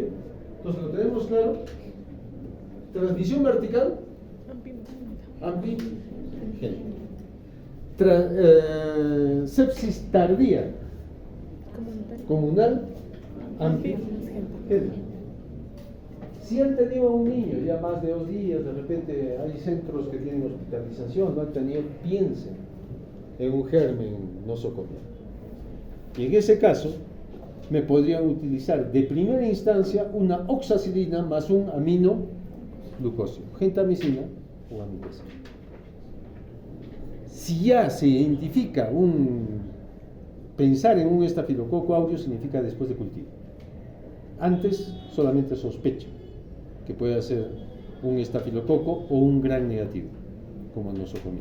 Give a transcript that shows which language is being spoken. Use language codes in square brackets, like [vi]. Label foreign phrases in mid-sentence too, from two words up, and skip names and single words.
[es] Entonces lo tenemos claro. Transmisión vertical, sepsis tardía, comunal, si han tenido a un niño ya más de 2 días, de repente hay centros que tienen hospitalización, no han tenido, piensen en un germen nosocomial. Y en ese caso, me podrían utilizar de primera instancia una oxacilina más un aminoglucósido, gentamicina o amicacina. Si ya se identifica pensar en un estafilococo aureus significa después de cultivo. Antes solamente sospecha que puede ser un estafilococo o un gran negativo, como el nosocomial.